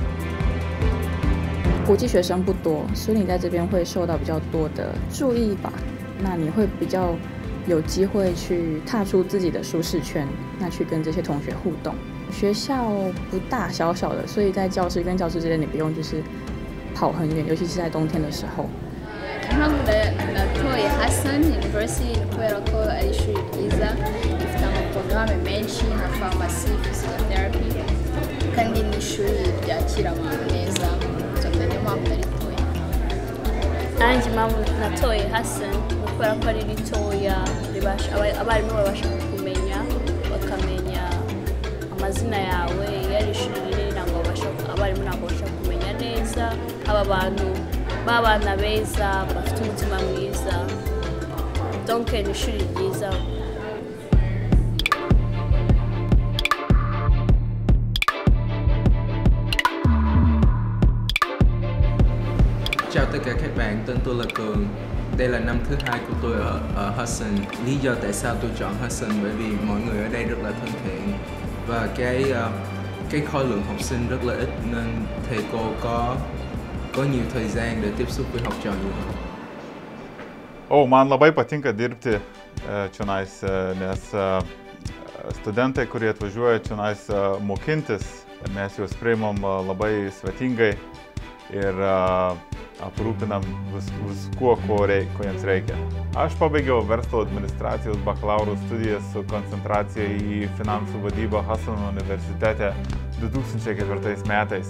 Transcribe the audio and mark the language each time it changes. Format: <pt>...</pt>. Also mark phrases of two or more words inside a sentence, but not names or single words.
<zh>国际学生不多，所以你在这边会受到比较多的注意吧。那你会比较有机会去踏出自己的舒适圈，那去跟这些同学互动。学校不大，小小的，所以在教室跟教室之间你不用就是跑很远，尤其是在冬天的时候。</zh> <rw>natoye Hassan University kubera ko ari ishuri ryiza rifite amaporogaramu menshi nka pharmacy, physiotherapy kandi ni ishuri ryakira abantu neza, niyo mpamvu naritoye. Nanjye impamvu natoye Hassan kubera ko ari ritoya, abarimu babasha kumenya bakamenya amazina yawe. Iyo ari ishuri rinini ntabwo abarimu ntabwo babasha kumenya neza aba bantu b'abana beza bafite umutima mwiza, donc ni ishuri ryiza.</rw> <vi>Chào tất cả các bạn, tên tôi là Cường. Đây là năm thứ hai của tôi ở Hassan. Lý do tại sao tôi chọn Hassan bởi vì mọi người ở đây rất là thân thiện và cái khối lượng học sinh rất là ít nên thầy cô có nhiều thời gian để tiếp xúc với học trò nhiều hơn.</vi> <lt>Man labai patinka dirbti čionais, nes studentai, kurie atvažiuoja čionais mokintis, mes juos priimam labai svetingai ir aprūpinam viskuo, ko jiems reikia. Aš pabaigiau verslo administracijos bakalauro studijas su koncentracija į finansų vadybą Hassano universitete 2004 metais.</lt>